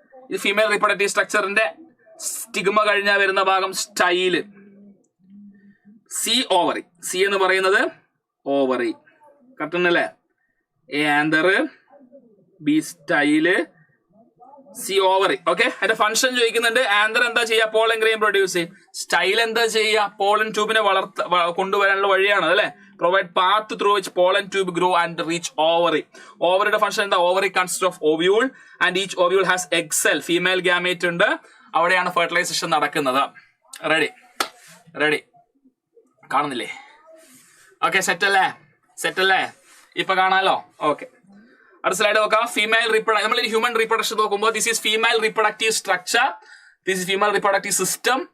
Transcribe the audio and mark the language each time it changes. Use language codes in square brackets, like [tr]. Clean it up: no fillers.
[ml] ഇത് female reproductive സ്ട്രക്ചറിന്റെ stigma കഴിഞ്ഞാൽ വരുന്ന ഭാഗം സ്റ്റൈല്. C ovary. സി എന്ന് പറയുന്നത് ovary. Correct അല്ലേ? [en] A anther, B style, C ovary. Okay? [ml] അതിന്റെ ഫംഗ്ഷൻ ചോദിക്കുന്നുണ്ട്. ആന്തർ എന്താ ചെയ്യുക? പോളൻ ഗ്രെയിൻ പ്രൊഡ്യൂസ് ചെയ്യും. സ്റ്റൈൽ എന്താ ചെയ്യുക? പോളൻ ട്യൂബിനെ കൊണ്ടുവരാനുള്ള വഴിയാണ് അല്ലെ? [en] Provide path through which pollen tube grow and reach ovary. Ovary function എന്താ? Ovary consists of ovule and each ovule has egg cell. Female gamete ഉണ്ട്. [ml] അവിടെയാണ് ഫെർട്ടിലൈസേഷൻ നടക്കുന്നത്. റെഡി കാണുന്നില്ലേ? ഓക്കെ, സെറ്റ് അല്ലേ? ഇപ്പൊ കാണാലോ? ഓക്കെ, അടുത്ത സ്ലൈഡ് നോക്കാം. ഫീമെയിൽ റീപ്രൊഡക്ഷൻ, നമ്മൾ ഹ്യൂമൻ റീപ്രൊഡക്ഷൻ നോക്കുമ്പോൾ [en] This is female reproductive structure, this is female reproductive system.